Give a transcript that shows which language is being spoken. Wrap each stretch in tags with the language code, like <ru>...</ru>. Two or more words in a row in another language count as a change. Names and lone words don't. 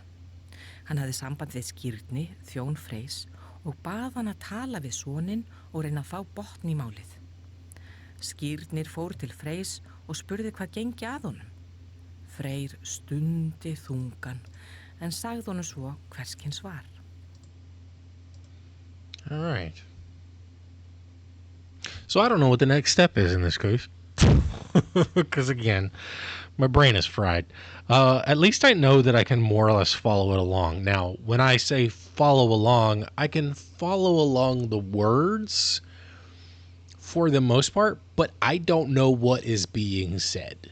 <is>Hann hafði samband við Skírni, þjón Freys, og bað hann að tala við soninn og reyna að fá botn í málið. Skírnir fór til Freys og spurði hvað gengi að honum. Freyr stundi þungan en sagði honum svo hverskins var.</is> <en>All right. So I don't know what the next step is in this case. Because again, my brain is fried. At least I know that I can more or less follow it along. Now, when I say follow along, I can follow along the words for the most part, but I don't know what is being said.</en>